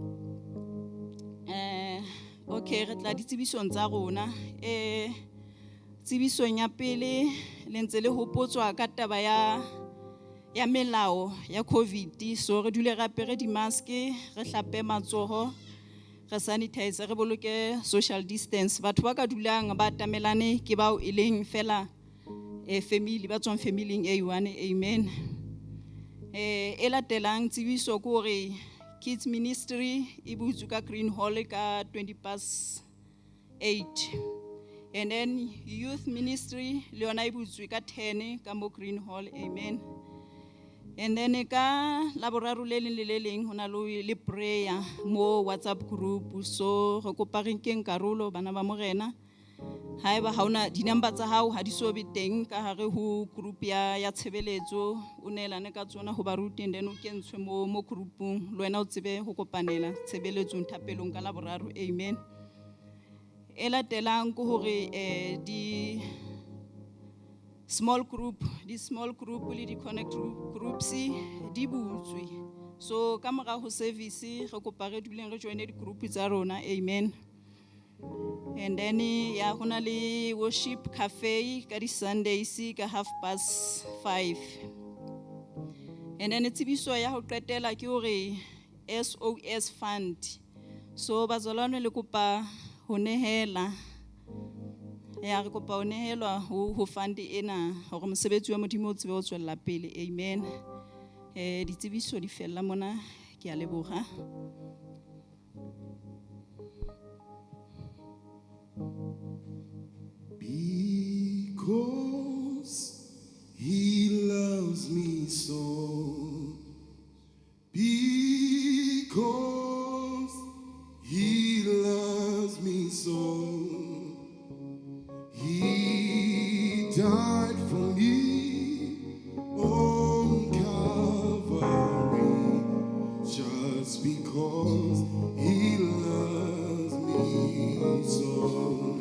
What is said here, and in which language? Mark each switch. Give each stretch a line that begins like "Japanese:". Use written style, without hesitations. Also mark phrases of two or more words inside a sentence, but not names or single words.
Southern Sotho: okay re tla ditsebisong tsa rona tsebisong ya pele le ntse le hopotswa ka taba ya melao ya COVID, so re dule re apere di-maske, re hlape matsoho, re sanitize, re boloke
English: social distance.
Southern Sotho: Batho ba ka dulang ba atamelane ke bao e leng fela family, ba tswang family e one, amen. E latelang tsebiso ke hore
English: kids ministry
Southern Sotho: e butswe ka Green Hall ka 8:20.
English: And then youth ministry
Southern Sotho: le yona e butswe ka 10 ka mo Green Hall, amen.
English: And then
Southern Sotho: ka laboraro le leng le leng hona le prayer mo WhatsApp group, so re kopa re nkeng karolo bana ba morena. Haeba ha una di-number tsa hao ha di so be teng ka hare ho group ya tshebeletso, o neelane ka tsona ho baruti,
English: and then
Southern Sotho: o kentshwe mo groupung le wena o tsebe ho kopanela tshebeletsong thapelong ka laboraro, amen. E latelang ke hore di
English: small group
Southern Sotho: le di-
English: connect groups
Southern Sotho: di butswe, so ka mora ho service re kopa re duleng re joine di-group tsa rona, amen.
English: And then
Southern Sotho: ya hona le
English: worship cafe
Southern Sotho: ka di-Sundays ka 5:30.
English: And then
Southern Sotho: tsebiso ya ho qetela ke hore SOS fund, so bazalwane le kopa ho nehela, ya re kopa ho nehelwa ho fund ena hore mosebetsi wa Modimo o tsebe ho tswella pele, amen. Ditsebiso di fella mona, ke a leboga.
English: Because he loves me so, because he loves me so, he died for me on Calvary, just because he loves me so.